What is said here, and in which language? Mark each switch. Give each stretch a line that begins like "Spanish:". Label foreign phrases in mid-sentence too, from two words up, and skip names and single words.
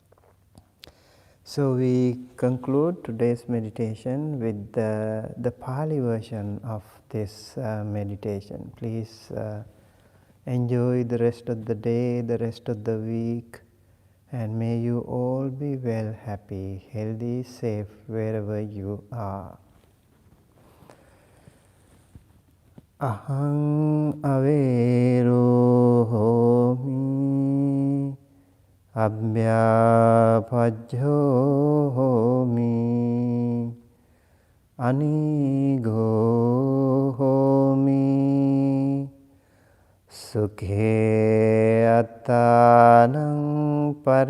English: So we conclude today's meditation with the Pali version of this meditation. Please enjoy the rest of the day, the rest of the week, and may you all be well, happy, healthy, safe wherever you are.
Pali: Aham avero homi abhyapajjo homi anigo homi sukhe attanang